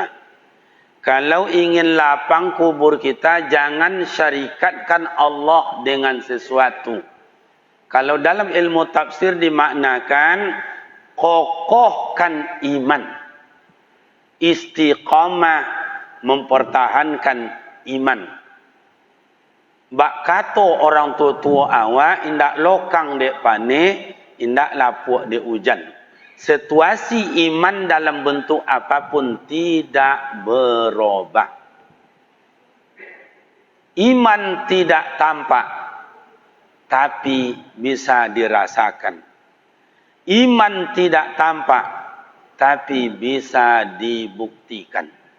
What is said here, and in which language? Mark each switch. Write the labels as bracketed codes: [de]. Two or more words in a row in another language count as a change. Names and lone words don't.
[id] Kalau ingin lapang kubur kita, jangan syarikatkan Allah dengan sesuatu. Kalau dalam ilmu tafsir dimaknakan, kokohkan iman. Istiqamah, mempertahankan iman. [min] Bak kato orang tua-tua awak, indak lokang dek pane, indak lapuk dek hujan. [id] Situasi iman dalam bentuk apapun tidak berubah. Iman tidak tampak, tapi bisa dirasakan. Iman tidak tampak, tapi bisa dibuktikan.